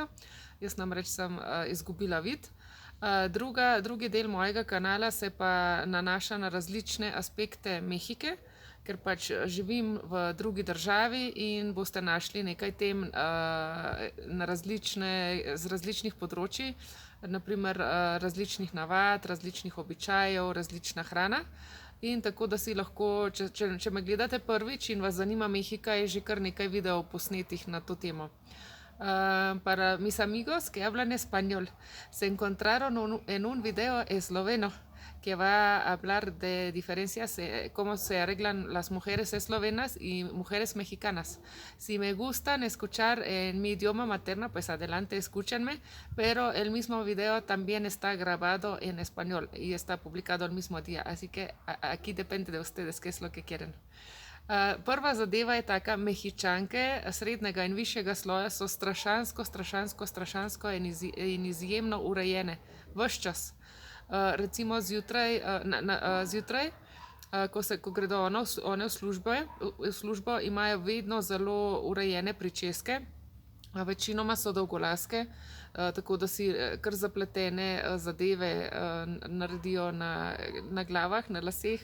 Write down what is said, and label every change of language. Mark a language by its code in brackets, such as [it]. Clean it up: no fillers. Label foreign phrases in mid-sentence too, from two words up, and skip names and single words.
[sl] Jaz namreč sem izgubila vid. Drugi del mojega kanala se pa nanaša na različne aspekte Mehike, ker pač živim v drugi državi in boste našli nekaj tem z različnih področij, naprimer različnih navad, različnih običajev, različna hrana. In tako da si lahko, če me gledate prvič in vas zanima Mehika, je že kar nekaj videov posnetih na to temo. [es] Para mis amigos que hablan español, se encontraron en un video esloveno que va a hablar de diferencias, cómo se arreglan las mujeres eslovenas y mujeres mexicanas. Si me gustan escuchar en mi idioma materno, pues adelante, escúchenme, pero el mismo video también está grabado en español y está publicado el mismo día, así que aquí depende de ustedes qué es lo que quieren. [sl] Prva zadeva je taka, Mehičanke srednjega in višjega sloja so strašansko in izjemno urejene, ves čas. Recimo zjutraj, ko gredo one v službo, imajo vedno zelo urejene pričeske, večinoma so dolgolaske, tako da si kar zapletene zadeve naredijo na glavah, na laseh.